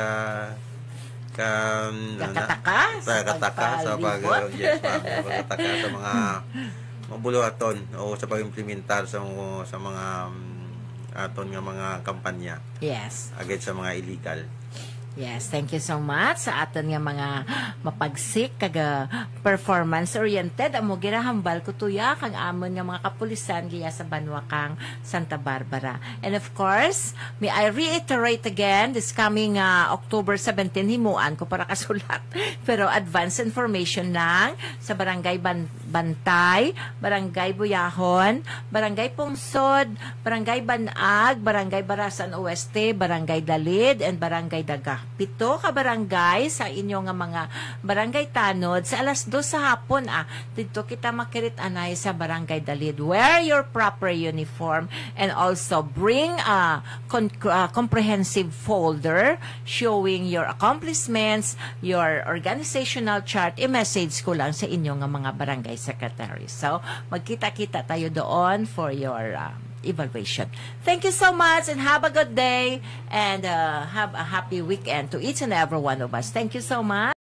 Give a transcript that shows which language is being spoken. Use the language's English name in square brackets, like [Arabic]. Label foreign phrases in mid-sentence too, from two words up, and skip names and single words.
[Hiligaynon] nakataka sa mga buluaton o sa pag-implementar sa mga aton nga mga kampanya. [English] Yes. [Hiligaynon] Agad sa mga illegal. Yes, [English] thank you so much [Hiligaynon] sa aton nga mga mapagsik kaga [English] performance oriented [Hiligaynon] amo ginahambal ko tuya kang amon nga mga kapulisan giya sa Banwa kang Santa Barbara. [English] And of course, may I reiterate again this coming October 17 [Hiligaynon] himuan ko para kasulat. Pero [English] advance information [Hiligaynon] lang sa Barangay Bantay, Barangay Buyahon, Barangay Pungsod, Barangay Banag, Barangay Barasan Oeste, Barangay Dalid, and Barangay Daga. 7 ka barangay sa inyo nga mga barangay tanod sa alas 2 sa hapon dito kita makirit anay sa Barangay Dalid. [English] Wear your proper uniform and also bring a comprehensive folder showing your accomplishments, your organizational chart. [Hiligaynon] I-message ko lang sa inyo nga mga barangay secretary. [Filipino] So, magkita-kita tayo doon [English] for your evaluation. Thank you so much and have a good day and have a happy weekend to each and every one of us. Thank you so much.